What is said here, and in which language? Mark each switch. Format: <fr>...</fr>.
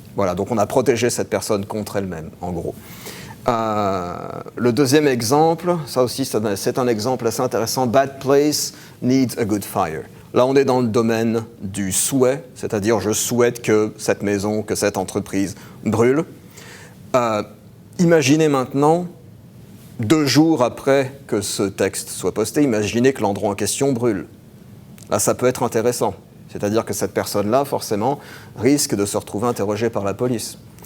<fr>Voilà, donc on a protégé cette personne contre elle-même, en gros. Le deuxième exemple, ça aussi c'est un exemple assez intéressant.</fr> <en>Bad place needs a good fire.</en> <fr>Là, on est dans le domaine du souhait, c'est-à-dire je souhaite que cette maison, que cette entreprise brûle. Imaginez maintenant, 2 jours après que ce texte soit posté, imaginez que l'endroit en question brûle. Là, ça peut être intéressant. C'est-à-dire que cette personne-là, forcément, risque de se retrouver interrogée par la police.</fr>